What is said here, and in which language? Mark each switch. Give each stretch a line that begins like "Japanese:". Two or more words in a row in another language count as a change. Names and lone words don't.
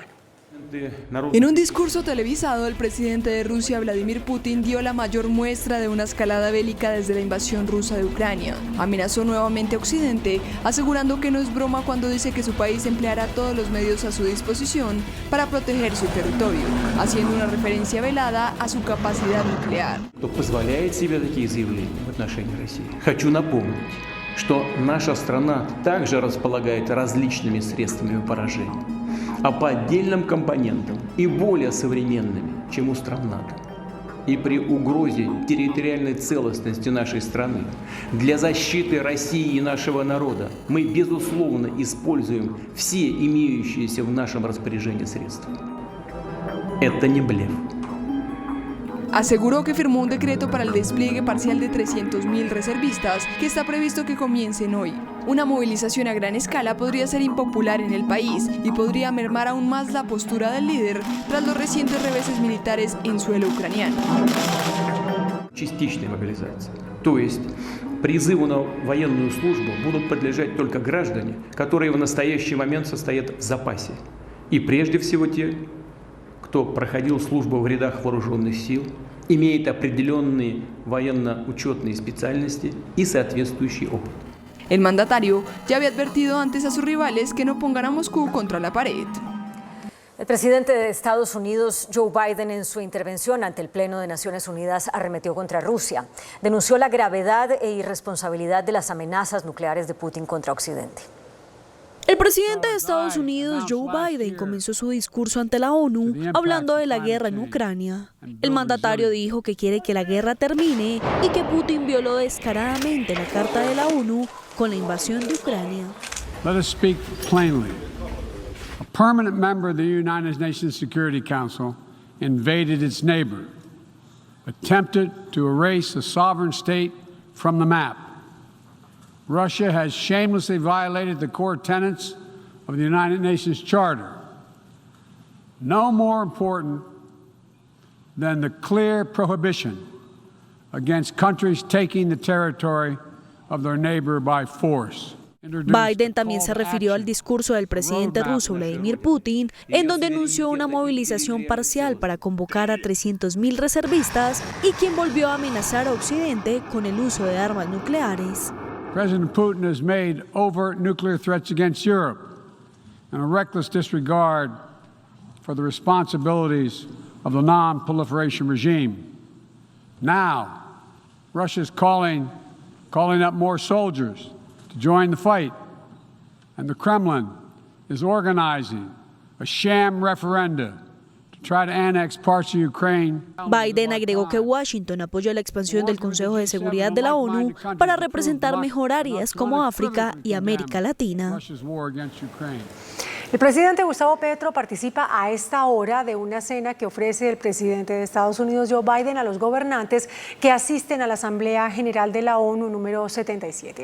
Spanish: En un discurso televisado, el presidente de Rusia, Vladimir Putin, dio la mayor muestra de una escalada bélica desde la invasión rusa de Ucrania. Amenazó nuevamente a Occidente, asegurando que no es broma cuando dice que su país empleará todos los medios a su disposición para proteger su territorio, haciendo una referencia velada a su capacidad nuclear.
Russian: Хочу напомнить, что наша страна также располагает различными средствами поражения, а по отдельным компонентам и более современными, чем у стран НАТО. И при угрозе территориальной целостности нашей страны для защиты России и нашего народа мы, безусловно, используем все имеющиеся в нашем распоряжении средства. Это не блеф.
Spanish: Aseguró que firmó un decreto para el despliegue parcial de 300.000 reservistas que está previsto que comiencen hoy. Una movilización a gran escala podría ser impopular en el país y podría mermar aún más la postura del líder tras los recientes reveses militares en suelo ucraniano.
Russian: Частичной мобилизации. То есть призыву на военную службу будут подлежать только граждане, которые в настоящий момент состоят в запасе. И прежде всего те, кто проходил службу в рядах вооруженных сил, имеет определенные военно-учетные специальности и соответствующий опыт.
Spanish: El mandatario ya había advertido antes a sus rivales que no pongan a Moscú contra la pared. El presidente de Estados Unidos, Joe Biden, en su intervención ante el Pleno de Naciones Unidas, arremetió contra Rusia. Denunció la gravedad e irresponsabilidad de las amenazas nucleares de Putin contra Occidente. El presidente de Estados Unidos, Joe Biden, comenzó su discurso ante la ONU hablando de la guerra en Ucrania. El mandatario dijo que quiere que la guerra termine y que Putin violó descaradamente la Carta de la ONU con la invasión de Ucrania.
English: Let us speak plainly. A permanent member of the United Nations Security Council invaded its neighbor, attempted to erase a sovereign state from the map. Russia has shamelessly violated the core tenets of the United Nations Charter. No more important than the clear prohibition against countries taking the territory of their neighbor by force.
Spanish: Biden también se refirió al discurso del presidente ruso Vladimir Putin, en donde anunció una movilización parcial para convocar a 300.000 reservistas y quien volvió a amenazar a Occidente con el uso de armas nucleares.
English: President Putin has made overt nuclear threats against Europe and a reckless disregard for the responsibilities of the non-proliferation regime. Now, Russia is calling calling up more soldiers to join the fight. And the Kremlin is organizing a sham referenda to try to annex parts of Ukraine.
Spanish: Biden agregó que Washington apoyó la expansión del Consejo de Seguridad de la ONU para representar mejor áreas como África y América Latina. El presidente Gustavo Petro participa a esta hora de una cena que ofrece el presidente de Estados Unidos, Joe Biden, a los gobernantes que asisten a la Asamblea General de la ONU número 77.